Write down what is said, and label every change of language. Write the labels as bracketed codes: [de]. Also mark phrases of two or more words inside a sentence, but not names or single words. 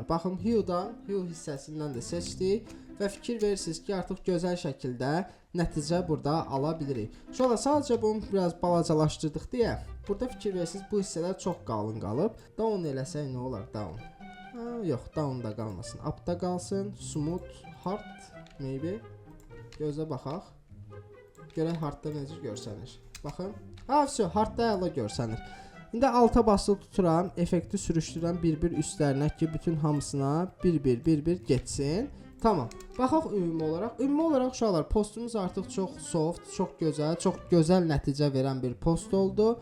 [az] Baxın hue hissəsindən də seçdik və fikir verirsiniz ki, artıq gözəl şəkildə nəticə burada ala bilirik. Uşaqlar, sadəcə bunu biraz balacalaşdırdıq deyə burada fikir verirsiniz, bu hissələr çox qalın qalıb. Down eləsək nə olar? Down. Yox, down da qalmasın. Up da qalsın. [en] Smooth, hard, maybe. [az] Gözə baxaq. Görək hardda necə görsənir. Baxın. Vəsə, hardda əla görsənir. İndi alta basılı tuturam, effekti sürüşdürürəm bir-bir üstlərinə ki, bütün hamısına bir-bir getsin. Tamam. Baxaq ümumi olaraq uşaqlar, postumuz artıq çox soft, çox gözəl nəticə verən bir post oldu.